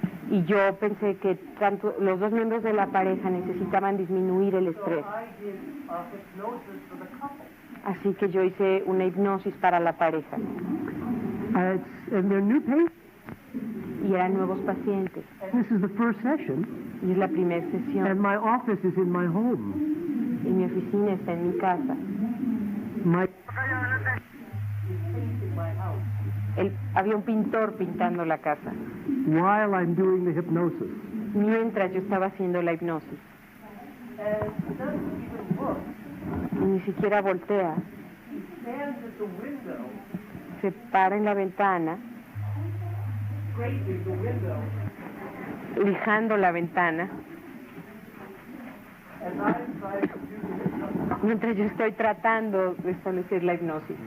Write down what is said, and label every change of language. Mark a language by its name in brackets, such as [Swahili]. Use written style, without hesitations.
[Spanish] Y yo pensé que tanto los dos miembros de la pareja necesitaban disminuir el estrés. Así que yo hice una hipnosis para la pareja. Y eran nuevos pacientes. [English] This is the first session, [Spanish] Y es la primera sesión. [English] and my office is in my home. [Spanish] Y mi oficina está en mi casa. Había un pintor pintando la casa [English] While I'm doing the hypnosis. [Spanish] mientras yo estaba haciendo la hipnosis. Y ni siquiera voltea. Se para en la ventana, lijando la ventana, mientras yo estoy tratando de establecer la hipnosis.